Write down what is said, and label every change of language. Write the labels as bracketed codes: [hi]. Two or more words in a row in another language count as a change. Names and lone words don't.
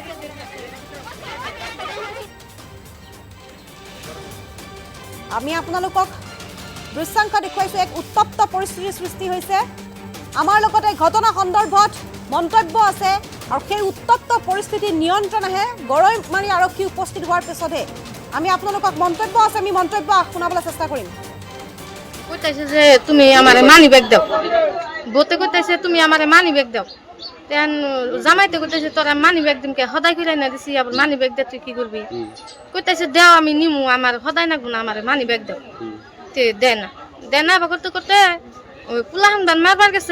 [as] আমি আপোনালোকক দৃশ্যাংশ দেখুৱাইছো। এক উত্তপ্ত পৰিস্থিতিৰ সৃষ্টি হৈছে। আমাৰ লগতে ঘটনা সন্দৰ্ভত মন্তব্য আছে, আৰু সেই উত্তপ্ত পৰিস্থিতি নিয়ন্ত্ৰণ আহে গৰৈমাৰী আৰক্ষী উপস্থিত হোৱাৰ পিছতহে। আমি আপোনালোকক মন্তব্য আছে, আমি মন্তব্য শুনাবলৈ চেষ্টা কৰিম। [bn] কইতাছে যে তুমি আমারে [en] money bag [bn] দাও, বতে কইতাছে তুমি আমারে [en] money bag [bn] দাও। তেন জামাইতে কইতাছে তোরা [en] money bag [bn] দিমকে সদাই কইরা না দিছি, আবার [en] money bag [bn] দে তুই কি করবি? কইতাছে দেও আমি নিমু, আমার সদাই নাগবো না, আমারে [en] money bag [bn] দাও। তে দে না বা করতে করতে ওই পুলাহান দান মারবার গেছে।